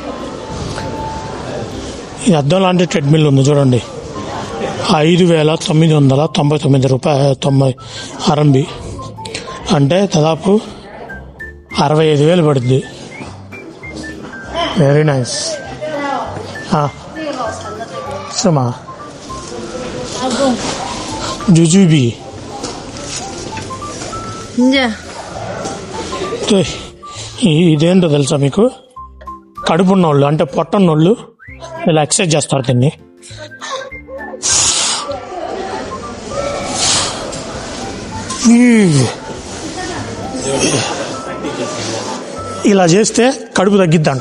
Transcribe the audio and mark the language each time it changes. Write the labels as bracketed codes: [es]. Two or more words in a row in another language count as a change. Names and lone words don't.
[te] ఇది అద్దం లాంటి ట్రెడ్మిల్ ఉంది చూడండి. 5,999 రూపాయలు 90 RMB, అంటే దాదాపు 65,000 పడుద్ది. [en] very nice. [zh] 什么？阿公， [te] జుజుబీ [zh] 你这 [te] ఇదేంటో తెలుసా మీకు? కడుపు ఉన్నోళ్ళు అంటే పొట్ట ఉన్నోళ్ళు ఇలా ఎక్సర్సైజ్ చేస్తారు దీన్ని. ఇలా చేస్తే కడుపు తగ్గిద్దంట.